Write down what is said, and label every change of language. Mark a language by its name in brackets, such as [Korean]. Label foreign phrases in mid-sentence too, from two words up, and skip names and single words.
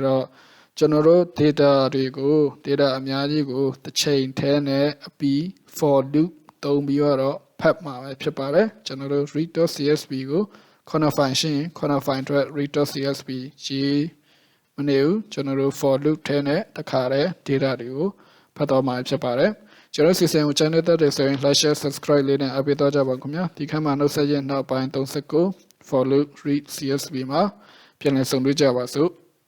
[Burmese] တော့ကျွန်တော်တို့ data တွေကို data အများကြီးကိုတစ်ချိန်ထဲနဲ့အပြီး [English] for loop [Burmese] သုံးပြီးတော့ဖတ်မှာပဲဖြစ်ပါတယ်ကျွန်တော်တို့ read.csv ကို [English] corner file [Burmese] ရှိရင် [English] corner file [Burmese] အတွက် read.csv ရေးမနေဘူးကျွန်တော်တို့ [English] for loop [Burmese] ထဲနဲ့တခါတည်း data တွေကိုဖတ်တော့မှာဖြစ်ပါတယ်ကျွန်တော်စီစဉ်ကို channel တက်တယ်ဆိုရင် [English] like share subscribe [Burmese] လေးနဲ့အပိတော့ကြပါခင်ဗျာဒီခါမှာနှုတ်ဆက်ရဲ့နောက်ပိုင်း39 [English] for loop read csv [Burmese] မှာပြန်လည်ဆုံတွေ့ကြပါစို့